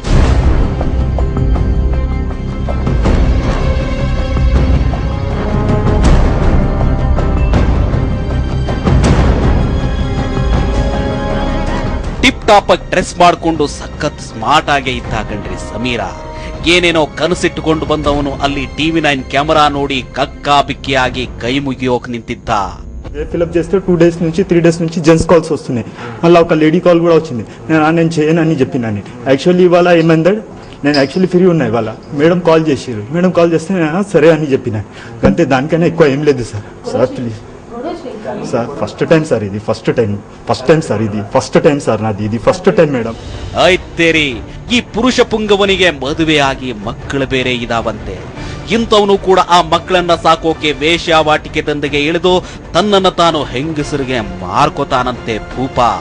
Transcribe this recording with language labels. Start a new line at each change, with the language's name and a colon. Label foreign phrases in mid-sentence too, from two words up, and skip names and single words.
English: tip top dress
Kannada: ಮಾಡ್ಕೊಂಡು ಸಖತ್ ಸ್ಮಾರ್ಟ್ ಆಗೇ ಇದ್ದ ಕಣ್ರಿ ಸಮೀರ. ಏನೇನೋ ಕನಸಿಟ್ಟುಕೊಂಡು ಬಂದವನು ಅಲ್ಲಿ TV9 ಕ್ಯಾಮೆರಾ ನೋಡಿ ಕಕ್ಕಾ ಬಿಕ್ಕಿಯಾಗಿ ಕೈ ಮುಗಿಯೋಕ್ ನಿಂತಿದ್ದ.
Telugu: ఫిలప్ చేస్తే 2 days నుంచి 3 days నుంచి జెంట్స్ కాల్స్ వస్తున్నాయి. మళ్ళీ ఒక లేడీ కాల్ కూడా వచ్చింది. నేను చేయను అని చెప్పినాను. యాక్చువల్లీ ఇవాళ ఏమైందంటే, నేను యాక్చువల్లీ ఫ్రీ ఉన్నా ఇవాళ. మేడం కాల్ చేసారు. మేడం కాల్ చేస్తే నేను సరే అని చెప్పిన. అంతే, దానికైనా ఎక్కువ ఏం లేదు సార్.
English: sir please sir, first time sir
Telugu: ఇది,
English: first time sir
Telugu: ఇది,
English: first time sir ನಾದಿ, ಇದು first time madam.
Kannada: ಆಯ್ತೇರಿ, ಈ ಪುರುಷ ಪುಂಗವನಿಗೆ ಮದುವೆಯಾಗಿ ಮಕ್ಕಳು ಬೇರೆ ಇದಾವಂತೆ. ಇಂಥವನು ಕೂಡ ಆ ಮಕ್ಕಳನ್ನ ಸಾಕೋಕೆ ವೇಶ್ಯಾವಾಟಿಕೆ ದಂಧೆಗೆ ಇಳಿದು ತನ್ನನ್ನ ತಾನು ಹೆಂಗಸರಿಗೆ ಮಾರ್ಕೋತಾನಂತೆ ಭೂಪ.